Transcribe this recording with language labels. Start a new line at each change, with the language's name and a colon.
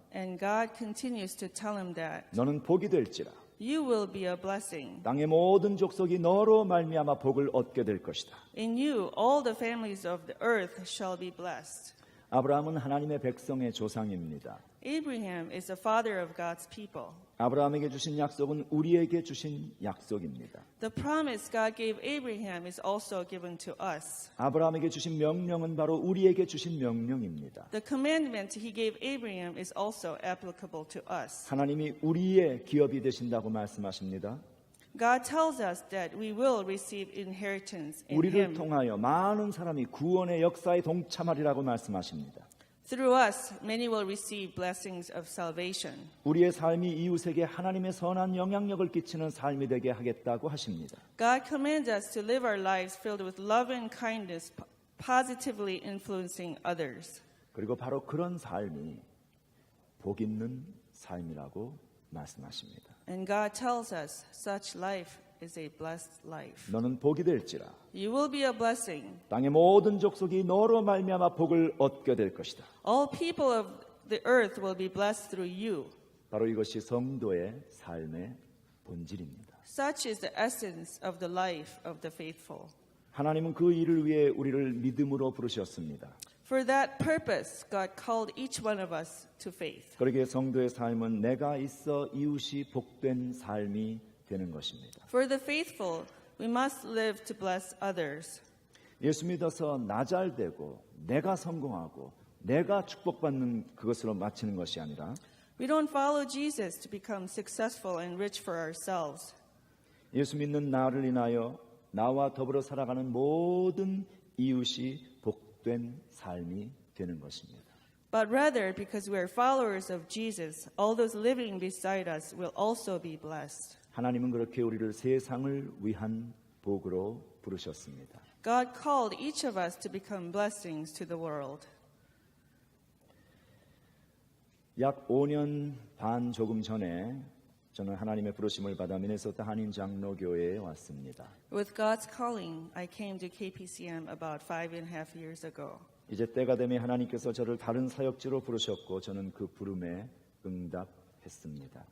English: And God continues to tell him that
Korean: 너는 복이 될지라.
English: you will be a blessing.
Korean: 땅의 모든 족속이 너로 말미암아 복을 얻게 될 것이다.
English: In you, all the families of the earth shall be blessed.
Korean: 아브라함은 하나님의 백성의 조상입니다.
English: Abraham is the father of God's people.
Korean: 아브라함에게 주신 약속은 우리에게 주신 약속입니다.
English: The promise God gave Abraham is also given to us.
Korean: 아브라함에게 주신 명령은 바로 우리에게 주신 명령입니다.
English: The commandment he gave Abraham is also applicable to us.
Korean: 하나님이 우리의 기업이 되신다고 말씀하십니다.
English: God tells us that we will receive inheritance in
Korean: 우리를
English: him.
Korean: 통하여 많은 사람이 구원의 역사에 동참하리라고 말씀하십니다.
English: Through us, many will receive blessings of salvation.
Korean: 우리의 삶이 이웃에게 하나님의 선한 영향력을 끼치는 삶이 되게 하겠다고 하십니다.
English: God commands us to live our lives filled with love and kindness, positively influencing others.
Korean: 그리고 바로 그런 삶이 복 있는 삶이라고 말씀하십니다.
English: And God tells us such life is a blessed life.
Korean: 너는 복이 될지라.
English: You will be a blessing.
Korean: 땅의 모든 족속이 너로 말미암아 복을 얻게 될 것이다.
English: All people of the earth will be blessed through you.
Korean: 바로 이것이 성도의 삶의 본질입니다.
English: Such is the essence of the life of the faithful.
Korean: 하나님은 그 일을 위해 우리를 믿음으로 부르셨습니다.
English: For that purpose, God called each one of us to faith.
Korean: 그러기에 성도의 삶은 내가 있어 이웃이 복된 삶이 되는 것입니다.
English: For the faithful, we must live to bless others.
Korean: 예수 믿어서 나 잘 되고 내가 성공하고 내가 축복받는 그것으로 마치는 것이 아니라
English: We don't follow Jesus to become successful and rich for ourselves.
Korean: 예수 믿는 나를 인하여 나와 더불어 살아가는 모든 이웃이 복된 삶이 되는 것입니다.
English: But rather, because we are followers of Jesus, all those living beside us will also be blessed.
Korean: 하나님은 그렇게 우리를 세상을 위한 복으로 부르셨습니다.
English: God called each of us to become blessings to the world.
Korean: 약 5년 반 조금 전에 저는 하나님의 부르심을 받아 미네소타 한인 장로교회에 왔습니다.
English: With God's calling, I came to KPCM about 5.5 years ago.
Korean: 이제 때가 되매 하나님께서 저를 다른 사역지로 부르셨고 저는 그 부름에 응답했습니다.